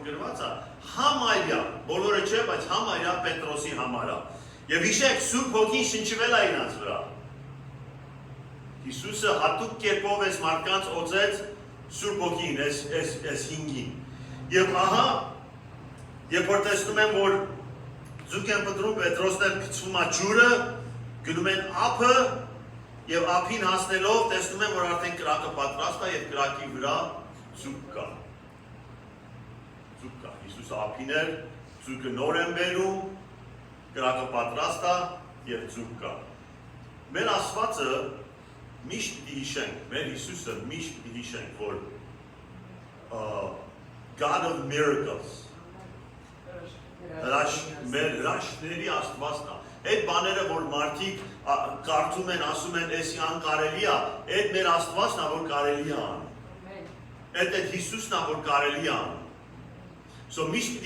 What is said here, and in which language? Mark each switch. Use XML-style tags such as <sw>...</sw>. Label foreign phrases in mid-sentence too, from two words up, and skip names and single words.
<hy>գրված է, համարյա, բոլորը չէ, բայց համարյա Պետրոսի համար է։ Եվ հիշեք, Սուրբ Հոգին շնչվել է իրանց վրա։ Հիսուսը հատուկ կերպով այս մարդկանց օծեց Սուրբ Հոգին, այս հինգին։ Եվ ահա, երբ որ տեսնում եմ, որ ձուկ են պտրում, Պետրոսն էլ գցվում է ջուրը, գնում են ափը, եւ ափին հասնելով տեսնում եմ, որ արդեն կրակը պատրաստ է եւ կրակի վրա ձուկ կա։ Ձուկ կա։ Հիսուսը ափին էր, ձուկը նոր են բերում, կրակը պատրաստ է եւ ձուկ կա։ Մեր Աստվածը միշտ պիտի հիշենք, մեր Հիսուսը միշտ պիտի հիշենք, որ</hy> <en>God of miracles,</en> <hy>հրաշքների Աստվածն է։ Այդ բաները, որ մարդիկ կարծում են, ասում են, էսի անկարելի է, այդ մեր Աստվածն է, որ կարելի է անում։ այդ Հիսուսն է, որ կարելի է անում։ So միշտ պիտի</hy>